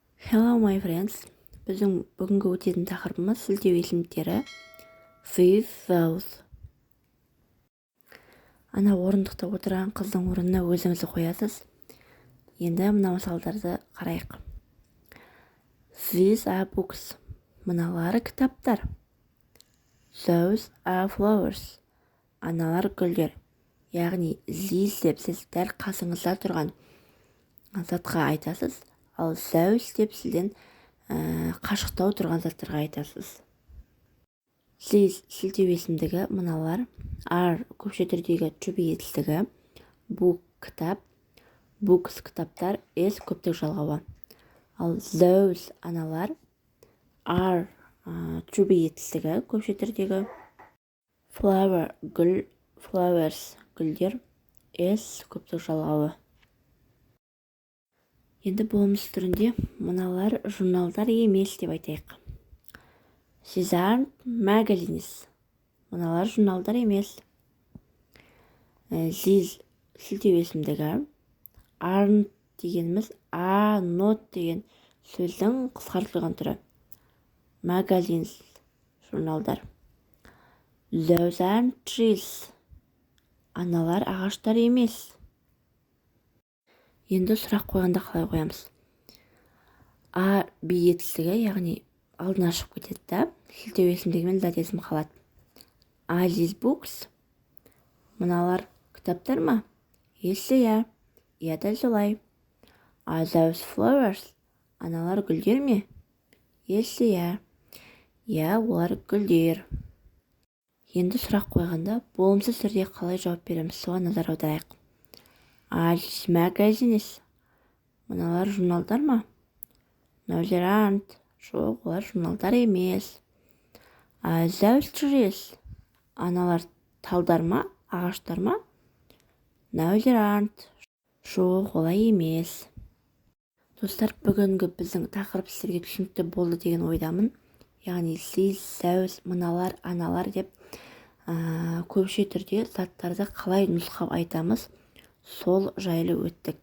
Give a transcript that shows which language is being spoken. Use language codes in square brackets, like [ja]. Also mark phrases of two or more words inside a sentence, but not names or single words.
[en] Hello my friends. [kk] Біздің бүгінгі өтетін тақырыбымыз сілтеу есімдіктері. [en] With those. [kk] Ана орындықта отырған қыздың орнына өзіңізді қоясыз. Енді мына мысалдарды қарайық. [en] These are books. [kk] Мыналары кітаптар. [en] Those are flowers. [kk] Аналар гүлдер. Яғни these деп сіз дәл қасыңызда тұрған затқа айтасыз. Ал those деп сізден қашықтау тұрған заттарға айтасыз. These сілтеу есімдігі мыналар. Are көпше түрдегі [en] to be [kk] етістігі. Book кітап. Books кітаптар. Is көптік жалғауы. Ал those аналар. [en] Are to be [kk] етістігі көпше түрдегі. Flower гүл. Flowers гүлдер. Is көптік жалғауы. Енді болмыс түрінде мыналар журналдар емес деп айтайық. [en] These aren't magazines. [kk] Мыналар журналдар емес. These сілтеу есімдігі. Aren't дегеніміз [en] are not [kk] деген сөздің қысқартылған түрі. Magazines журналдар. [en] Those aren't trees. [kk] Аналар ағаштар емес. Енді сұрақ қойғанда қалай қоямыз? А, би етістігі, яғни алдына шығып кетеді да, сілтеу есімдігімен зат есім қалады. [en] Are these books? [kk] Мыналар кітаптар ма? Иә, иә дәл солай. [en] Are those flowers? [kk] Аналар гүлдер ме? Иә, олар гүлдер. Енді сұрақ қойғанда болымсыз түрде қалай жауап береміз, соған назар аударайық. [en] Are these magazines? [kk] Мыналар журналдар ма? [en] No, there aren't. [kk] Жоқ, олар журналдар емес. [en] Are those trees? [kk] Аналар талдар ма? Ағаштар ма? [en] No, there aren't. [kk] Жоқ, олай емес. Достар, бүгінгі біздің тақырып сіздерге түсінікті болды деген ойдамын. [en] Яғни these, those, [kk] мыналар, аналар деп көпше түрде заттарды қалай нұсқап айтамыз, сол жайлы өттік.